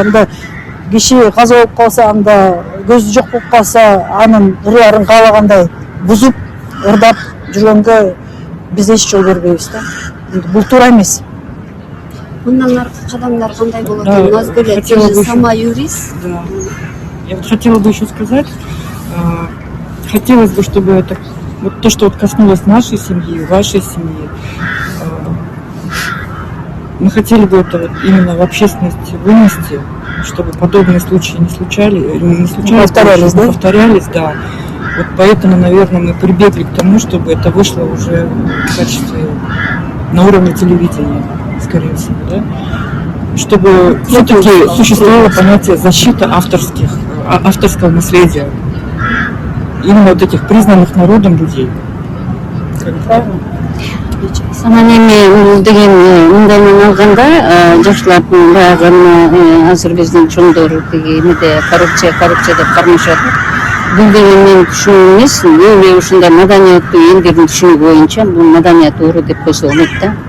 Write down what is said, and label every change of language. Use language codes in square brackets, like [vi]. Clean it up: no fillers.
[ky] Анда киши каза болуп калса, анда көзү жок болуп калса, анын ырларын каалагандай бузуп, ырдап жүргөнгө биз эч жол бербейбиз да. Бул туура эмес. Мындан аркы кадамдар кандай болот? [ru] Да, Назгүл, ты хотела же бы сама юрист. Да. Я вот хотела бы еще сказать, хотелось бы, чтобы это, вот то, что вот коснулось нашей семьи, вашей семьи, мы хотели бы это вот именно в общественности вынести, чтобы подобные случаи не случались, повторялись, да. Вот поэтому, наверное, мы прибегли к тому, чтобы это вышло уже в качестве на уровне телевидения, скорее всего, да? Чтобы все-таки существовало понятие защиты авторского наследия, именно вот этих признанных народом людей. Правильно? [ky] Анан эми деген мындай менен алганда жакшылап баягы азыр биздин чоңдор тиги эмеде коррупция деп кармашат. Бул деген менин түшүнүгүм эмес, эле ушундай маданияттуу элдердин түшүнүгү боюнча бул маданият ууру деп койсо болот да.